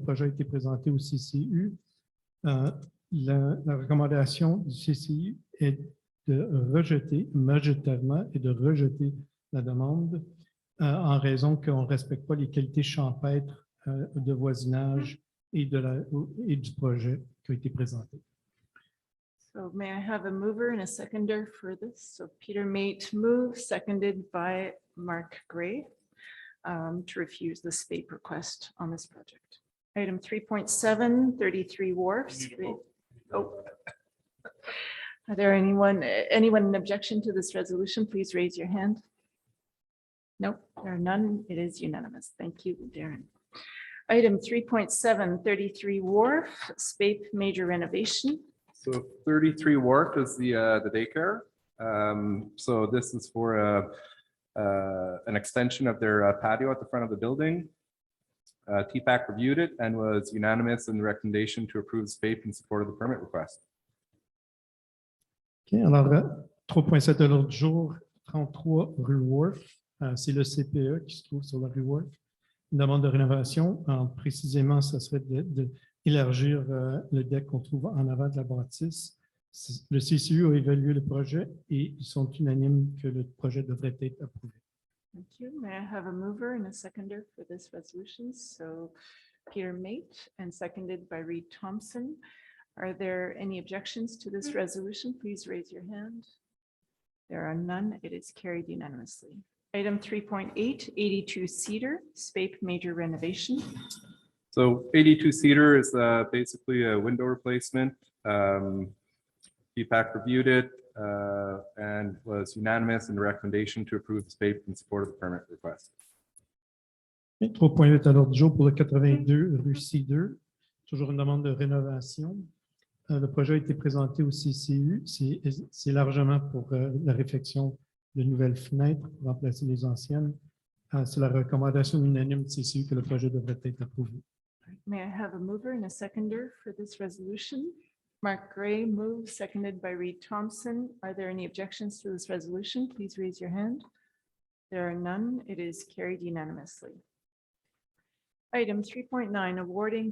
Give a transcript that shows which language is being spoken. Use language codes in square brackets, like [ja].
[fr] Le projet a été présenté au CCU. La recommandation du CCU est de rejeter, majoritairement, et de rejeter la demande en raison qu'on ne respecte pas les qualités champêtres de voisinage et du projet qui a été présenté. [en] So may I have a mover and a seconder for this? So Peter Mate move, seconded by Mark Gray, to refuse the spate request on this project. Item 3.7, 33 Wharfs. Oh. Are there anyone in objection to this resolution? Please raise your hand. Nope, there are none. It is unanimous. Thank you, Darren. Item 3.7, 33 Wharf, spate major renovation. So 33 Wharf is the daycare. So this is for an extension of their patio at the front of the building. TPAC reviewed it and was unanimous in the recommendation to approve the spate in support of the permit request. [fr] OK, alors 3.7 à l'ordre du jour, 33 rue Wharf. C'est le CPE qui se trouve sur la rue Wharf. Une demande de rénovation. Précisément, ce serait d'élargir le deck qu'on trouve en avant de la bâtisse. Le CCU a évalué le projet et ils sont unanimes que le projet devrait être approuvé. [en] Thank you. May I have a mover and a seconder for this resolution? So Peter Mate and seconded by Reed Thompson. Are there any objections to this resolution? Please raise your hand. There are none. It is carried unanimously. Item 3.8, 82 Cedar, spate major renovation. So 82 Cedar is basically a window replacement. TPAC reviewed it and was unanimous in the recommendation to approve the spate in support of the permit request. [fr] 3.8 à l'ordre du jour pour le 82 rue Cedar. Toujours une demande de rénovation. Le projet a été présenté au CCU. C'est largement pour la réfection de nouvelles fenêtres pour remplacer les anciennes. C'est la recommandation unanime du CCU que le projet devrait être approuvé. [en] May I have a mover and a seconder for this resolution? Mark Gray moves, seconded by Reed Thompson. Are there any objections to this resolution? Please raise your hand. There are none. It is carried unanimously. Item 3.9, awarding.